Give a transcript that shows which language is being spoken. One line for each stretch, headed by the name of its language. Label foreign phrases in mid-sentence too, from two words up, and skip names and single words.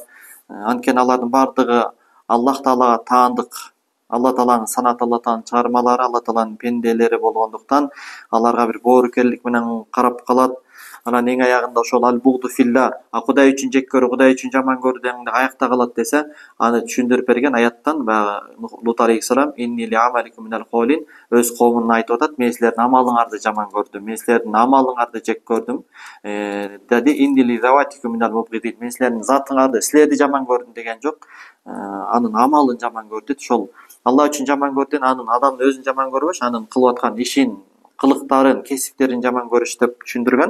Kyrgyz: Анткени алардын бардыгы Аллах Таалага таандык, Алла Тааланын санаты, Алла Тааланын чыгармалары, Алла Тааланын пенделери болгондуктан аларга бир боорукерлик менен карап калат. Анан эң аягында ошол
Arabic: البغض في الله,
Kyrgyz: Кудай үчүн жек көрүү, Кудай үчүн жаман көрүү дегенде аякта калат десе, аны түшүндүрүп берген аяттан баягы Лут алейхиссалам
Arabic: إني لعملكم من القالين,
Kyrgyz: өз коомуна айтып атат, мен силердин амалыңарды жаман көрдүм, мен силердин амалыңарды жек көрдүм. Деди
Arabic: إني لذواتكم من المبغضين,
Kyrgyz: мен силердин затыңарды, силерди жаман көрдүм деген жок, анын амалын жаман көрдү. Ошол Алла үчүн жаман көрдүн, анын адамдын өзүн жаман көрбөш, анын кылып аткан ишин, кылыктарын, кесиптерин жаман көрүш деп түшүндүргөн.